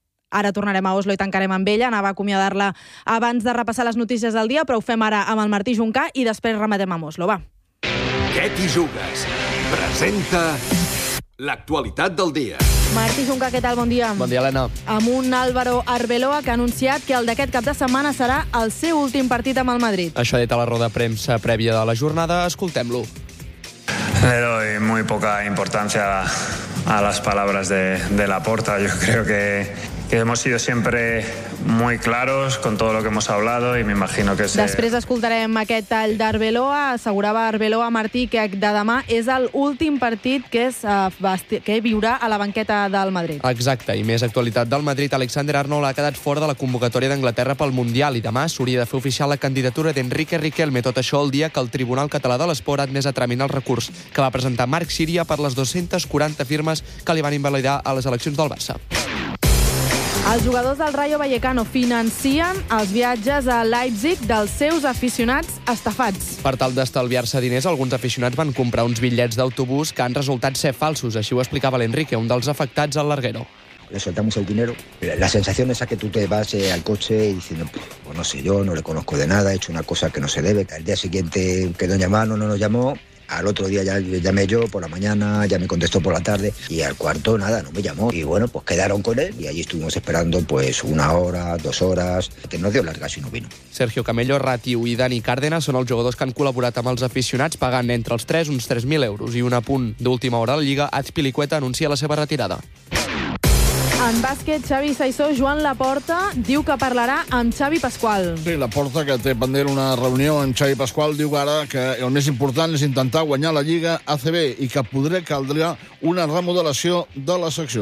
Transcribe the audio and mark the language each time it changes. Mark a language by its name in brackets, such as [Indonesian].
[Catalan] ara tornarem a Oslo i tancarem amb ella. Anava a acomiadar-la abans de repassar les notícies del dia, però ho fem ara amb el Martí Juncà i després rematem a Oslo, va. Què t'hi jugues? Presenta l'actualitat del dia. Martí Juncà, què tal? Bon dia. Bon dia, Elena. Amb un Álvaro Arbeloa que ha anunciat que el d'aquest cap de setmana serà el seu últim partit amb el Madrid. Això ha dit a la roda de premsa prèvia de la jornada. Escoltem-lo. [Spanish] Le doy muy poca importancia a las palabras de Laporta. Yo creo que hemos sido siempre muy claros con todo lo que hemos hablado y me imagino que... [Catalan] Després escoltarem aquest tall d'Arbeloa. Assegurava Arbeloa Martí que de demà és l'últim partit que viurà a la banqueta del Madrid. Exacte, i més actualitat del Madrid. Alexander-Arnold ha quedat fora de la convocatòria d'Anglaterra pel Mundial i demà s'hauria de fer oficial la candidatura d'Enrique Riquelme, tot això el dia que el Tribunal Català de l'Esport ha admès a tràmit el recurs que va presentar Marc Síria per les 240 firmes que li van invalidar a les eleccions del Barça. Els jugadors del Rayo Vallecano financien els viatges a Leipzig dels seus aficionats estafats. Per tal d'estalviar-se diners, alguns aficionats van comprar uns bitllets d'autobús que han resultat ser falsos. Així ho explicava l'Enrique, un dels afectats al Larguero. [Spanish] Le soltamos el dinero. La sensación es que tú te vas al coche y diciendo, pues no sé yo, no le conozco de nada, he hecho una cosa que no se debe. Al día siguiente quedó llamado, no nos llamó. Al otro día ya llamé yo por la mañana, ya me contestó por la tarde y al cuarto nada, no me llamó. Y bueno, pues quedaron con él y allí estuvimos esperando pues una hora, dos horas, que no dio larga si no vino. [Catalan] Sergio Camello, Ratiu i Dani Cárdenas són els jugadors que han col·laborat amb els aficionats pagant entre els tres uns 3.000 euros. I un apunt d'última hora a la Lliga, Azpilicueta anuncia la seva retirada. En bàsquet, Xavi Saissó, Joan Laporta, diu que parlarà amb Xavi Pasqual. Sí, Laporta, que té pendent una reunió amb Xavi Pasqual, diu ara que el més important és intentar guanyar la Lliga ACB i que podré caldrà una remodelació de la secció.